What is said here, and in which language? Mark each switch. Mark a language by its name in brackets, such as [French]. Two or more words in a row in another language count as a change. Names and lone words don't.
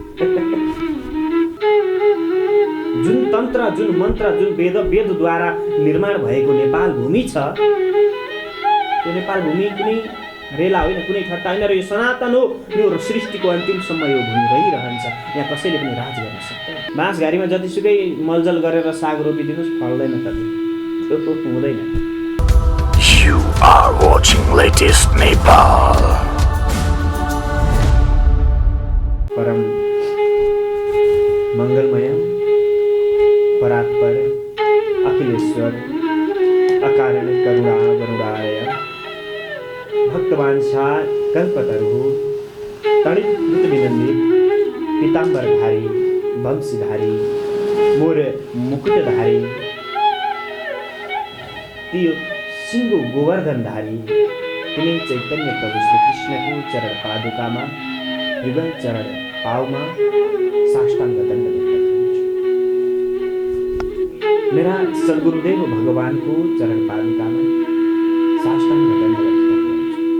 [Nepali] जुन तन्त्र, जुन मन्त्र, जुन वेदद्वारा निर्माण भएको नेपाल भूमि छ, त्यो नेपाल भूमि कुनै रेला होइन, कुनै ठट्टा होइन, र यो सनातन हो। यो सृष्टिको अन्तिमसम्म यो भूमि रहिरहन्छ। यहाँ कसैले पनि राज गर्न सक्दैन। बाँसघारीमा जतिसुकै मलजल गरेर साग रोपिदिनुहोस्, फल्दैन त, त्यो हुँदैन। [English] You are watching latest Nepal. [Sanskrit] परम मंगलमय परात्पर अखिलेश्वर अकारण करुणा वरुणाय भक्तवांछा कल्पतरुः तड़ित विनंदित पीताम्बरधारी वंशीधारी मोर मुकुटधारी [Nepali] त्यो सिंह गोवर्धनधारी तिनै चैतन्य प्रभु श्री कृष्णको चरण पादुकामा युगल चरण पाउमा साष्टांग दण्ड व्यक्त गर्छु। मेरा सद्गुरुदेव भगवानको चरण पादुकामा साष्टांग दण्ड व्यक्त गर्छु।